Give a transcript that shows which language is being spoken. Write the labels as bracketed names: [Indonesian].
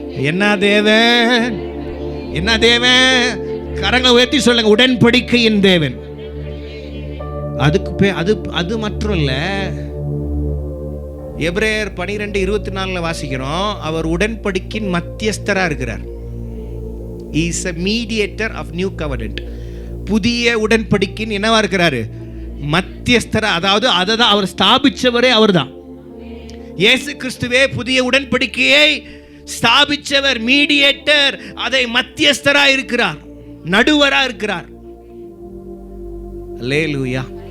[Tamil] என்ன தேவன்? என்ன தேவன்? கரங்களை உயர்த்தி சொல்லுங்க, உடன்படிக்கையின் தேவன். அதுக்கு அது மட்டும் இல்ல. எபிரேயர் 12:24 வாசிக்கிறோம். அவர் உடன்படிக்கையின் மத்தியஸ்தரா இருக்கிறார். [English] He is a mediator of new covenant. [Tamil] புதிய உடன்படிக்கையின் என்னவா இருக்கிறாரு? மத்தியஸ்தரா. அதாவது அதை தான் அவர் ஸ்தாபிச்சவரே அவர்தான். இயேசு கிறிஸ்துவே புதிய உடன்படிக்கையை ஸ்தாபிச்சவர், மீடியேட்டர், அதை மத்தியஸ்தரா இருக்கிறார், நடுவரா இருக்கிறார். அல்லேலூயா.